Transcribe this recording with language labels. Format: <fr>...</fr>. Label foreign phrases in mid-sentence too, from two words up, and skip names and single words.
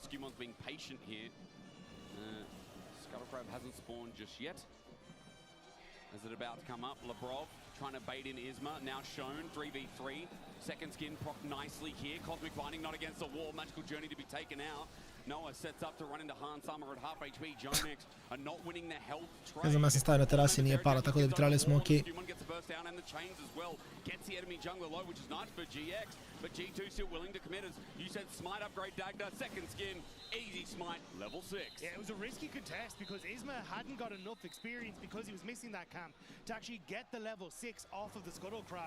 <en>Skumon's being patient here. Scuttle Crab hasn't spawned just yet. As it about to come up, Lebrov trying to bait in Isma, now shown 3v3. Second skin proc nicely here. Cosmic Binding not against the wall. Magical Journey to be taken out. Noah sets up to run into Han Summer at half HP. Ginex are not winning the health trade.</en> <sr>Ne znam, ja sam stavio na terasi, nije pala, tako da bi trebali smo okej.</sr> <en>Human gets the burst down and the chains as well. Gets the enemy jungler low, which is nice for GX. But G2 still willing to commit as you said, smite upgrade Dagda, second skin, easy smite, level 6. Yeah, it was a risky contest because Isma hadn't got enough experience because he was missing that camp to actually get the level 6 off of the Scuttle Crab.</en>